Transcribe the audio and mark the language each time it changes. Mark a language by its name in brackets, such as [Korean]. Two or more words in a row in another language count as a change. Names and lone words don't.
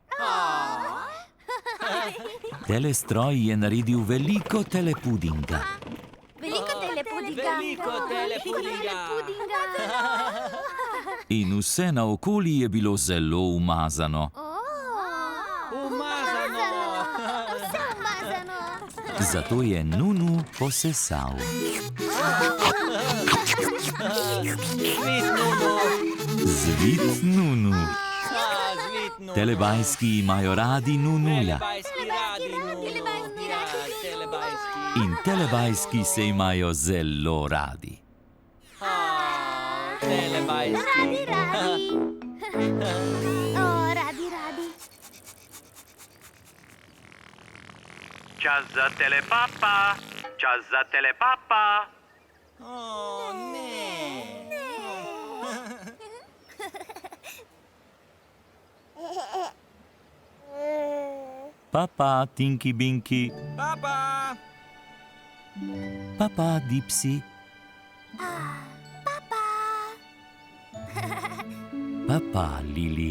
[Slovenian] Telestroj je naredil veliko telepudinga. Veliko telepudinga. Veliko telepudinga. In vse naokoli je bilo zelo umazano. Umazano. Zato je Nunu posesal. Zvit Nunu. Zvit Nunu. Zvit Nunu. Telebajski imajo radi Nunuja. Telebajski radi Nunu. Ja, telebajski. In telebajski se imajo zelo radi. Telebajski. Radi. Čas za telepapa. Čas za telepapa. Ne. Papa, Tinky Binky. Papa. Papa, Dipsy. Papa, Lili.